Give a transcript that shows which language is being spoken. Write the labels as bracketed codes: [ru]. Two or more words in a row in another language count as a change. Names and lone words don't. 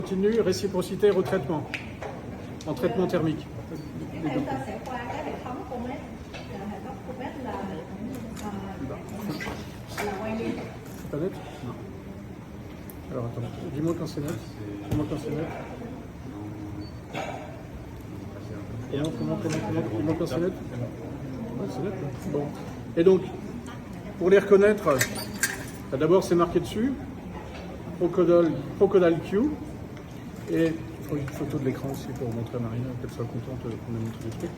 [fr] Continue, réciprocité, retraitement. En traitement thermique. [vi] Cái này chúng ta sẽ qua cái hệ thống Comet. Hệ thống Comet là quay đi. [fr] C'est pas net? Non. Alors attends, dis-moi quand c'est net. Dis-moi quand c'est net. Dis-moi quand c'est net. Ouais, c'est net. Bon. Et donc, pour les reconnaître, d'abord c'est marqué dessus, Crocodile Q, et il faut une photo de l'écran aussi pour montrer à Marina qu'elle soit contente qu'on ait montré les trucs.